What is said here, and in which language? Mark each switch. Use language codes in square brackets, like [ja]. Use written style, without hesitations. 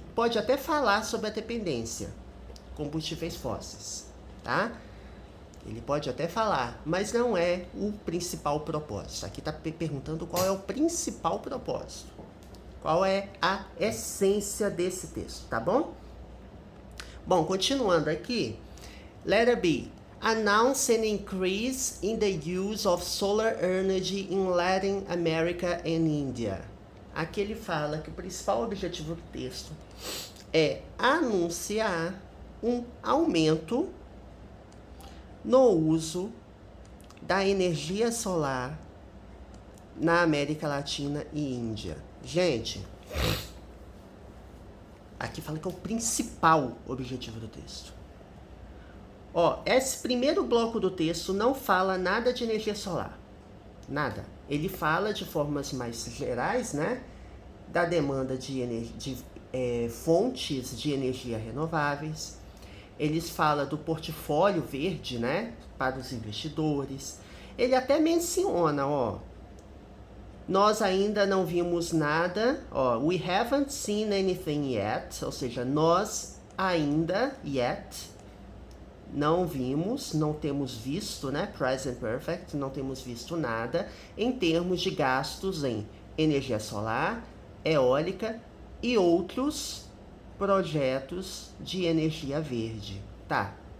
[pt] Pode até falar sobre a dependência, combustíveis fósseis, tá? Ele pode até falar, mas não é o principal propósito. Aqui está perguntando qual é o principal propósito. Qual é a essência desse texto, tá bom? Bom, continuando aqui. [en] Letter B. Announce an increase in the use of solar energy in Latin America and India. [pt] Aqui ele fala que o principal objetivo do texto é anunciar um aumento no uso da energia solar na América Latina e Índia. Gente, aqui fala que é o principal objetivo do texto. Ó, esse primeiro bloco do texto não fala nada de energia solar. Nada. Ele fala de formas mais gerais, né? Da demanda de fontes de energia renováveis. Eles falam do portfólio verde, né? Para os investidores. Ele até menciona, ó. Nós ainda não vimos nada, ó. [en] We haven't seen anything yet. [pt] Ou seja, nós ainda, não vimos, não temos visto, né? Present Perfect, não temos visto nada em termos de gastos em energia solar, eólica e outros projetos de energia verde, tá?